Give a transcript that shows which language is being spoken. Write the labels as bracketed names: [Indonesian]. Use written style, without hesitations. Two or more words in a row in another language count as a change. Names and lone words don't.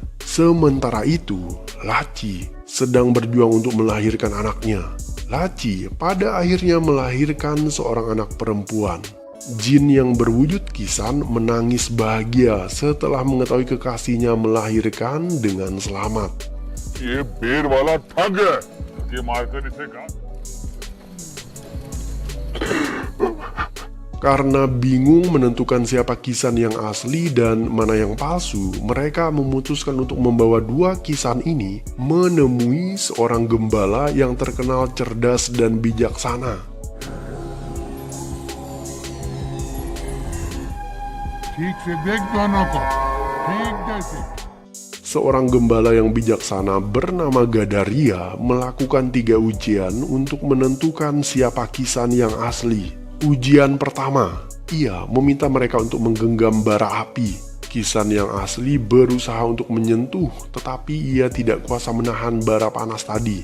[Indonesian] Sementara itu, Laci sedang berjuang untuk melahirkan anaknya. Laci pada akhirnya melahirkan seorang anak perempuan. Jin yang berwujud Kisan menangis bahagia setelah mengetahui kekasihnya melahirkan dengan selamat. [Hindi] ये बेर वाला ठग है। ये मारकर इसे काट। [Indonesian] Karena bingung menentukan siapa Kisan yang asli dan mana yang palsu, mereka memutuskan untuk membawa dua Kisan ini menemui seorang gembala yang terkenal cerdas dan bijaksana. [Hindi] ठीक से देख दोनों को, ठीक जैसे। [Indonesian] Seorang gembala yang bijaksana bernama Gadaria melakukan 3 ujian untuk menentukan siapa Kisan yang asli. Ujian pertama, ia meminta mereka untuk menggenggam bara api. Kisan yang asli berusaha untuk menyentuh, tetapi ia tidak kuasa menahan bara panas tadi.